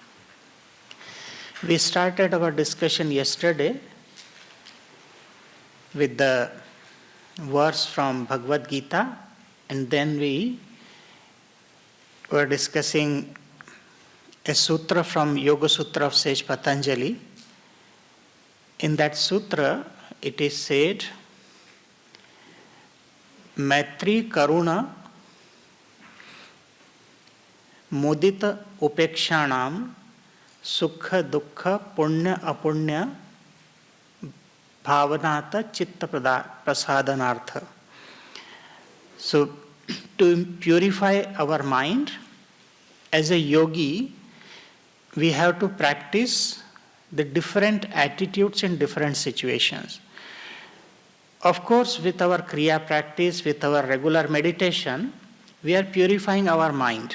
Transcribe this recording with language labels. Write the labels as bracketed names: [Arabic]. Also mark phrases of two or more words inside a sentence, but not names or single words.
[English] We started our discussion yesterday with the verse from Bhagavad Gita, and then we were discussing a sutra from Yoga Sutra of Sage Patanjali. In that sutra, it is said, [Sanskrit] मैत्री करुणा मुदिता उपेक्षणाम् सुख दुःख पुण्य अपुण्य भावनातः चित्त प्रसादनार्थ. [English] So, to purify our mind, as a yogi, we have to practice the different attitudes in different situations. Of course, with our Kriya practice, with our regular meditation, we are purifying our mind.